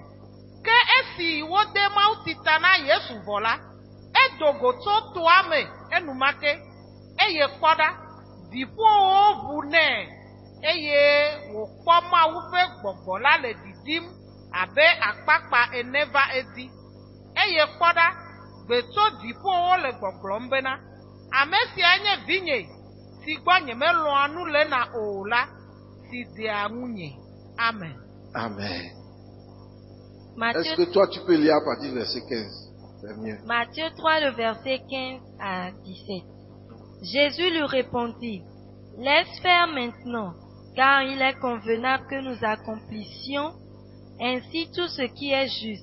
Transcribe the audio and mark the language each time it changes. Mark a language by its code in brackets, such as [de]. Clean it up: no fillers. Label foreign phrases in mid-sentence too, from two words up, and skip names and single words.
[ee] Ke esi wode mawuti ta na Yesu vɔ la, edo go tso toa me enumake, eye kpɔ ɖa, dziƒowo ʋu nɛ, eye wòkpɔ Mawu ƒe gbɔgbɔ la le didim abe akpakpa ene va edi. Eye kpɔ ɖa, gbeto dziƒowo le gbɔgblɔm bena, ame sia nye vinye si gbɔ nyemelɔ̃a nu le na o la, si dea ŋunye. Amen. Amen. [fr] Matthieu, Est-ce que toi tu peux lire à partir du verset 15? C'est mieux. Matthieu 3, le verset 15 à 17. Jésus lui répondit, laisse faire maintenant, car il est convenable que nous accomplissions ainsi tout ce qui est juste.